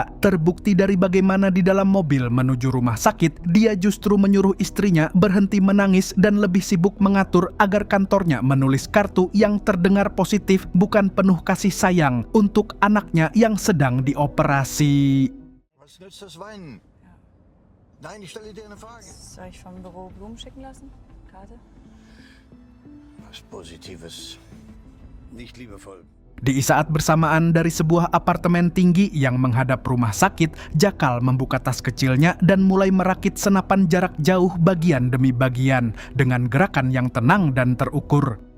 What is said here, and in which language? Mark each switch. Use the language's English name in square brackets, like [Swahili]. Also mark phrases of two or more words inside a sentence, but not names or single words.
[Indonesian] Terbukti dari bagaimana di dalam mobil menuju rumah sakit, dia justru menyuruh istrinya berhenti menangis dan lebih sibuk mengatur agar kantornya menulis kartu yang terdengar positif, bukan penuh kasih sayang, untuk anaknya yang sedang dioperasi. [German] Was nützt das Weinen? Nein, ich stelle dir eine Frage. Soll ich vom Büro Blumen schicken lassen? Karte? Was Positives. Nicht liebevoll. [Indonesian] Di saat bersamaan dari sebuah apartemen tinggi yang menghadap rumah sakit, Jakal membuka tas kecilnya dan mulai merakit senapan jarak jauh bagian demi bagian dengan gerakan yang tenang dan terukur.